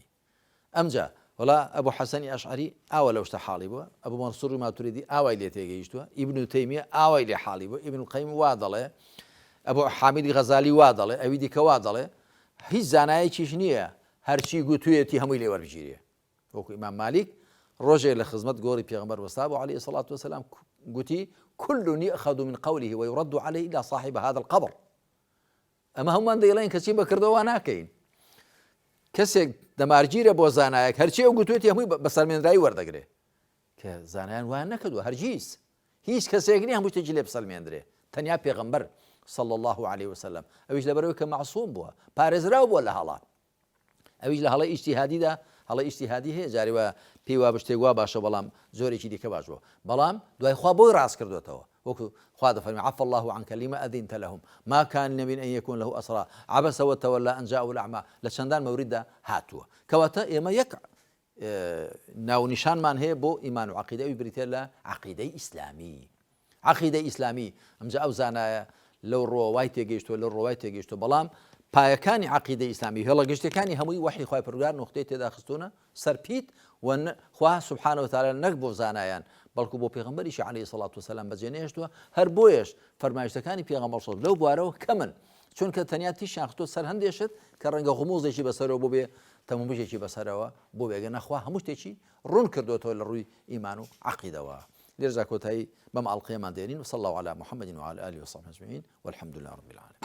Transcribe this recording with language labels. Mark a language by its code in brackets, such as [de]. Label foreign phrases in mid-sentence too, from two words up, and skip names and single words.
[ckb] ئەمجا وڵا ئەبوو حەسەنی ئەشعەری ئاوا لەو شتە حاڵی بووە، ئەبوو مەنسووری ماتوریدی ئاوای لێ تێگەیشتووە، ئیبن تەیمیە ئاوای لێ حاڵی بووە، ئیبن القەیم وا دەڵێ، ئەبوو حامید غەزالی وا دەڵێ، ئەوی دیکە وا دەڵێ، هیچ زانایەکیش نییە هەرچی گوتوویەتی هەمووی لێ وەربگیرێ. وەکو ئیمام مالیک ڕۆژێ لە خزمەت گۆڕی پێغەمبەر وەستا بوو [ar] عەلەیهی سەڵات وەسەلام، [ckb] گوتی [ar] كل يؤخذ من قوله ويرد عليه إلى صاحب هذا القبر. [ckb] ئەمە هەمومان دەیڵێن کەچی بەکردەوە ناکەین، کەسێک دەمارگیرە بۆ زانایەک هەرچی ئەو گوتوێتی هەمووی بەسەلمێنرایی وەردەگرێ، کە زانایان وایان نەکردووە، هەرگیز هیچ کەسێک نییە هەموو شتێکی لێ بسەلمێنرێ، تەنیا پێغەمبەر [ar] صلى الله عليه وسلم، [ckb] ئەویش لەبەرەوەی کە معسووم بووە، پارێزراو بووە لە هەڵا، ئەویش لە هەڵەی ئیجتیهادیدا، هەڵەی ئیجتیهادی هەیە، جارێ وە پێی وا بشتێک وا باشە، بەڵام زۆرێکی دیکە باش بووە، بەڵام دوای خوا بۆی ڕاست کردوێتەوە، وەکو خوا دەفەرمێ [ar] عەفە الله عنك لما أذنت لهم ما كان لنبي أن يكون له أسرى عبس وتولى أن جاءه الأعمى. [ckb] لە چەندان مەوریددا هاتووە، کەواتە ئێمە یەک ناونیشانمان هەیە بۆ ئیمان و عەقیدە، ئەوی بریتێ لە عەقیدەی ئیسلامی. عەقیدەی ئیسلامی ئەمجا ئەو زانایە لەو ڕۆوای تێگەیشتووە، لەو ڕۆوای تێگەیشتووە، بەڵام پایەکانی عەقیدەی ئیسلامی، هێڵەگەشتەکانی هەمووی وحی خوای پەروەردگار نوختەی تێدا خستوونە سەرپیت، و خوا سوبحانە وتەعالا نەک بۆ زانایان بەڵکو بۆ پێغەمبەریشی [ar] عەلەیهی سەڵات وسەلام [ckb] بەجێنێهێشتووە، هەر بۆیەش فەرمایشتەکانی پێغەمبەر لەو بوارەوە کەمن، چونکە تەنیا تیشیان خستووە سەر هەندێشت کە ڕەنگە غوموزێکی بەسەرەوە بۆ بێ، تەمومبژێکی بەسەرەوە بۆ بێگە نەخوا هەموو شتێکی ڕوون کردوێتەوە لە ڕووی ئیمان و عەقیدەوە. لێرجا کۆتایی بەم ئاڵقەیەمان دێنین. [ar] وصلى الله على محمد وعلى آله وصحبه أجمعين والحمد لله رب العالمين.